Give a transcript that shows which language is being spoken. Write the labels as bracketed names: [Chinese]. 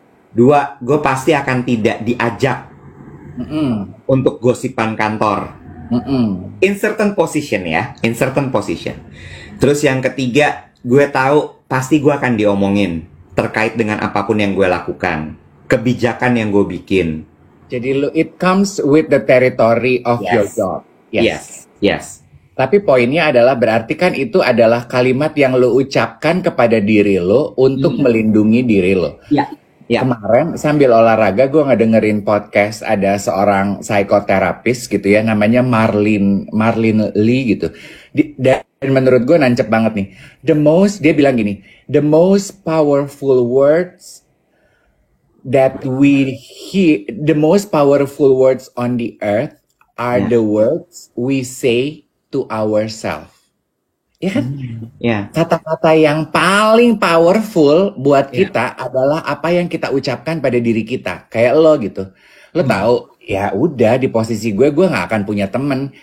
[Indonesian] Dua, gue pasti akan tidak diajak Mm-mm. untuk gosipan kantor. Mm-mm. [English] In certain position ya, in certain position. [Indonesian] Terus yang ketiga, gue tahu pasti gue akan diomongin terkait dengan apapun yang gue lakukan, kebijakan yang gue bikin. [English] Jadi it comes with the territory of Yes. your job. Yes. [Indonesian] Tapi poinnya adalah berarti kan itu adalah kalimat yang lo ucapkan kepada diri lo untuk melindungi diri lo. Ya. Kemarin sambil olahraga gue ngedengerin podcast ada seorang psikoterapis gitu ya, namanya Marlene Lee gitu. Dan menurut gue nancep banget nih. Dia bilang gini, [English] the most powerful words that we hear, the most powerful words on the earth are the words we say to ourselves. [Indonesian] Ya kan? Ya. Kata-kata yang paling powerful buat kita adalah apa yang kita ucapkan pada diri kita. Kayak lo gitu. Lo tahu, ya udah di posisi gue nggak akan punya temen.